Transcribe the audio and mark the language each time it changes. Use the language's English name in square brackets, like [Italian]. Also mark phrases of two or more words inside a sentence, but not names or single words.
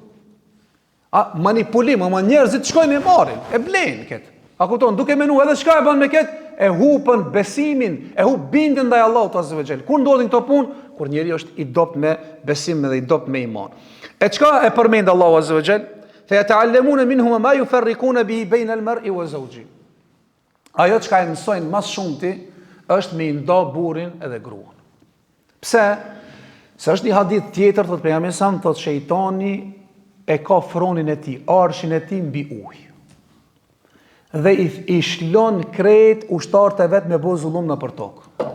[Albanian] Manipulim, ama njerëzit shkojnë me marrin, e blenë këtë. A kupton, duke menu edhe çka e bën me këtë, e hupën besimin, e hup bindjen ndaj Allahut [Arabic] عز وجل. [Albanian] Kur ndodhin këto punë, kur njeriu është I dopt me besim dhe I dopt me iman. E çka e përmend Allahu [Arabic] عز وجل? فيتعلمون منهم ما يفرقون به بين المرء وزوجه. [Albanian] Ajo çka e mësojnë mas shumti është me I nda burrin edhe gruan. Pse? Se është një hadith tjetër, thot pejgamberi sa thot shejtani e ka fronin e tij, arshin e tij mbi ujë. Dhe I shlon krejt ushtarët e vet me bo zullum në për tokë.